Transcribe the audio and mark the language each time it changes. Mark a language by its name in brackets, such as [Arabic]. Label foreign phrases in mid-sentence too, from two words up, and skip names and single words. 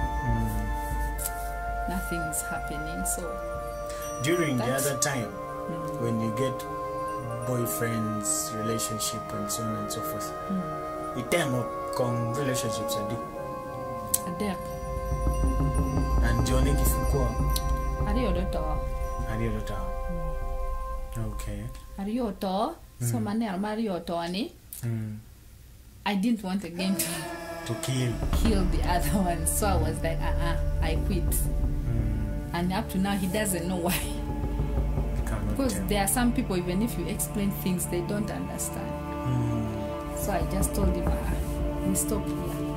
[English] Nothing is happening. So during the other time, when you get boyfriends, relationship, and so on and so forth, the time of relationships are there. And Johnny Kifukwa. Ariodoto. Okay. Arioto. So mane Arioto ani. I didn't want again to kill the other one. So I was like, I quit. And up to now he doesn't know why. Because there are some people, even if you explain things, they don't understand. So I just told him, we stop here.